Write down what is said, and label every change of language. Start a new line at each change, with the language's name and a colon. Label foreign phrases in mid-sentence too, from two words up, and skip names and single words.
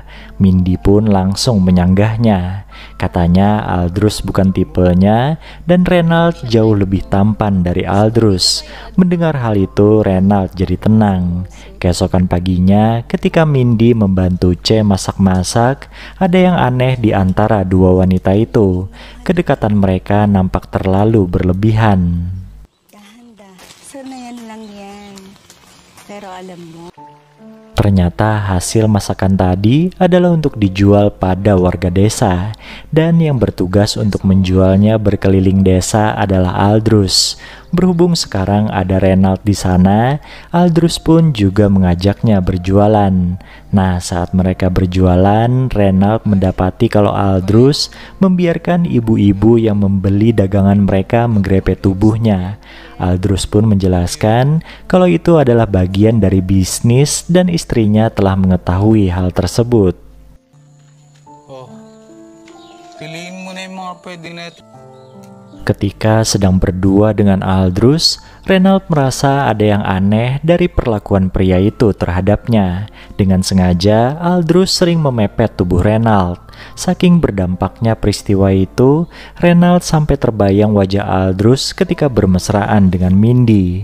Indonesian: Mindy pun langsung menyanggahnya. Katanya Aldrus bukan tipenya dan Reynald jauh lebih tampan dari Aldrus. Mendengar hal itu, Reynald jadi tenang. Keesokan paginya, ketika Mindy membantu C masak-masak, ada yang aneh di antara dua wanita itu. Kedekatan mereka nampak terlalu berlebihan.
Filipino: Sanayan lang yan. Pero alam mo,
Indonesian: Ternyata hasil masakan tadi adalah untuk dijual pada warga desa, dan yang bertugas untuk menjualnya berkeliling desa adalah Aldrus. Berhubung sekarang ada Renald di sana, Aldrus pun juga mengajaknya berjualan. Nah, saat mereka berjualan, Renald mendapati kalau Aldrus membiarkan ibu-ibu yang membeli dagangan mereka menggrepe tubuhnya. Aldrus pun menjelaskan kalau itu adalah bagian dari bisnis dan istrinya telah mengetahui hal tersebut.
Filipino: Oh, piliin mo na yung mga pwede na ito.
Indonesian: Ketika sedang berdua dengan Aldrus, Renald merasa ada yang aneh dari perlakuan pria itu terhadapnya. Dengan sengaja, Aldrus sering memepet tubuh Renald. Saking berdampaknya peristiwa itu, Renald sampai terbayang wajah Aldrus ketika bermesraan dengan Mindy.